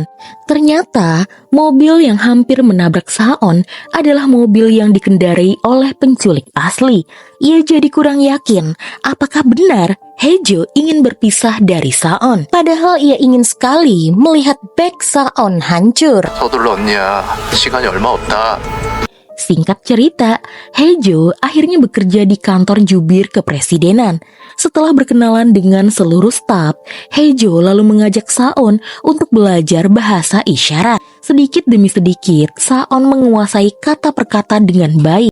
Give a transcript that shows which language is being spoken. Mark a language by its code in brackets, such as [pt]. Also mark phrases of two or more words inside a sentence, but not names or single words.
[id] Ternyata, mobil yang hampir menabrak Saon adalah mobil yang dikendarai oleh penculik asli. Ia jadi kurang yakin apakah benar Hejo ingin berpisah dari Saon. Padahal ia ingin sekali melihat beg Saon hancur. [ko] 서둘러 언니야. 시간이 얼마 없다. [id] Singkat cerita, Hejo akhirnya bekerja di kantor jubir kepresidenan. Setelah berkenalan dengan seluruh staf, Hejo lalu mengajak Saon untuk belajar bahasa isyarat. Sedikit demi sedikit, Saon menguasai kata per kata dengan baik.